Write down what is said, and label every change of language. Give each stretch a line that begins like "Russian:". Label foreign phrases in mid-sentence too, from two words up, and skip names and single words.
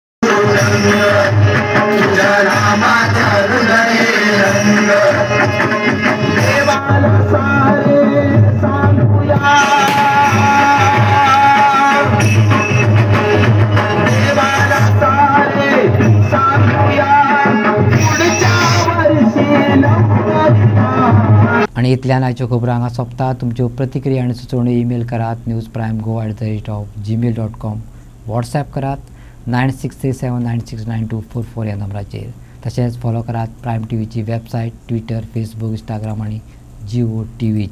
Marathi: रामाचा हृदय रंग देवाला सारे सांगूया देवाला सारे सांगूया पुढच्या वर्षी लवकर.
Konkani: आणि इतल्यान आयच्यो खबरो हांगा सोंपता. तुमच्यो प्रतिक्रिया आनी सुचोवण्यो ईमेल करात newsprimegoa@gmail.com. व्हॉट्सॲप करात 9637969244 ह्या नंबराचेर. तशेंच फॉलो करात प्रायम टीव्हीची वेबसायट, ट्विटर, फेसबूक, इंस्टाग्राम आनी जिओ टीव्हीचेर.